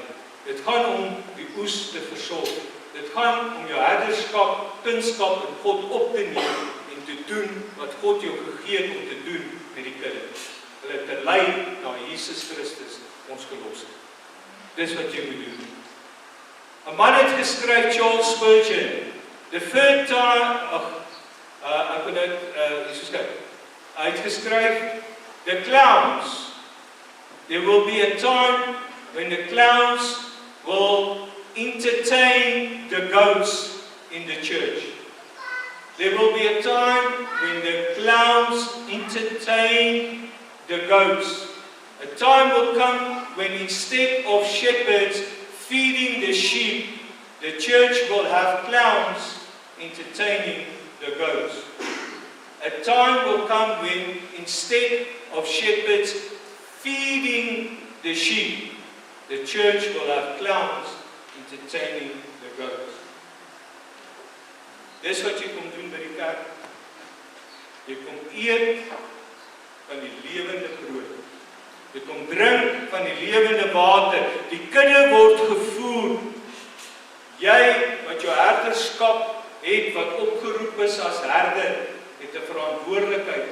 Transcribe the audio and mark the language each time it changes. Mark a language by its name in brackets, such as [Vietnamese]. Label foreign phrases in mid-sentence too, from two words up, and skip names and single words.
[Afrikaans] Dit gaan om die oes te versorg. Dit gaan om jou herderskap, kunskap in God op te neem en te doen wat God jou gegee het om te doen met die kudde. Hulle te lei na Jesus Christus, ons verlosser. Dis wat jy moet doen. 'n man het geskryf, Charles Spurgeon, [English] the third time, [Afrikaans] ek wil dit, hy het geskryf, [English] the clowns, there will be a time when the clowns will entertain the goats in the church. There will be a time when the clowns entertain the goats. A time will come when instead of shepherds feeding the sheep, the church will have clowns entertaining the goats. A time will come when instead of shepherds feeding the sheep, the church will have clowns entertaining the goats. [Afrikaans] Dis wat jy kom doen by die kerk. Jy kom eet van die lewende brood. Jy kom drink van die lewende water. Die kudde word gevoer. Jy wat jou herderskap het, wat opgeroep is as herder, het 'n verantwoordelikheid.